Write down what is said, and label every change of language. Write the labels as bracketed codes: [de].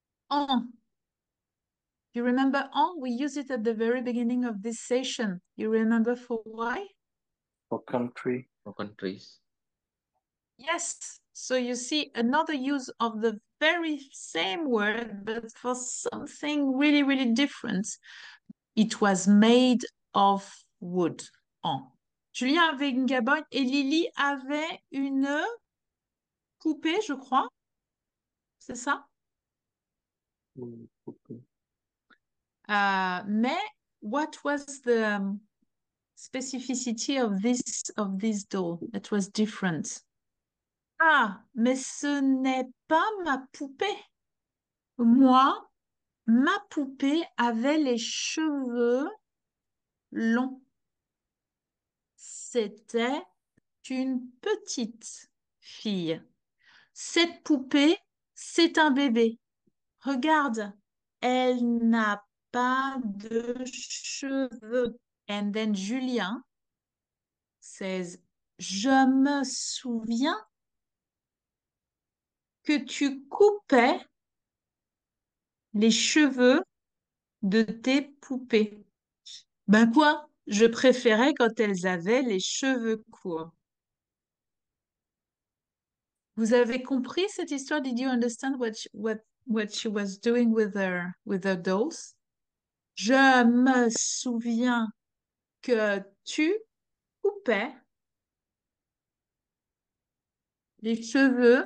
[en] En. You remember en? We used it at the very beginning of this session. You remember for why? For country. For countries. Yes. So you see another use of the very same word, but for something really, really different. It was made of wood. En. [fr] Julien avait une gabogne et Lily avait une poupée, je crois. C'est ça? [en] Mais what was the specificity of this doll that was different? [fr] Ah, mais ce n'est pas ma poupée. Moi, ma poupée avait les cheveux longs. C'était une petite fille. Cette poupée, c'est un bébé. Regarde, elle n'a pas de cheveux. [en] And then Julien says, [fr] je me souviens que tu coupais les cheveux de tes poupées. Ben quoi? Je préférais quand elles avaient les cheveux courts. Vous avez compris cette histoire? [en] Did you understand what she was doing with her dolls? [fr] Je me souviens que tu coupais les cheveux